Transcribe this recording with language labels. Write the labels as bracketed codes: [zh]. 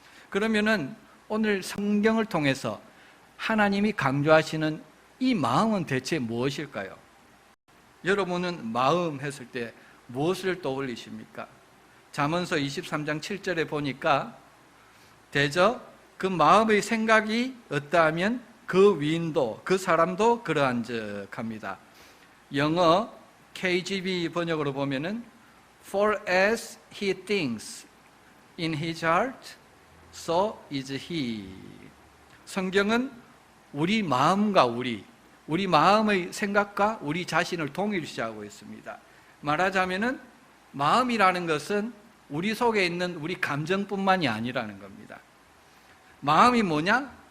[ko] 그러면은 오늘 성경을 통해서 하나님이 강조하시는 이 마음은 대체 무엇일까요? 여러분은 마음 했을 때 무엇을 떠올리십니까? 잠언서 23장 7절에 보니까 대저 그 마음의 생각이 어떠하면 그 위인도 그 사람도 그러한즉 합니다. 영어 KJV 번역으로 보면은 [en] For as he thinks in his heart, so is he. [ko] 성경은 우리 마음과 우리 마음의 생각과 우리 자신을 동일시하고 있습니다. 말하자면은 마음이라는 것은 우리 속에 있는 우리 감정뿐만이 아니라는 겁니다. 마음이 뭐냐?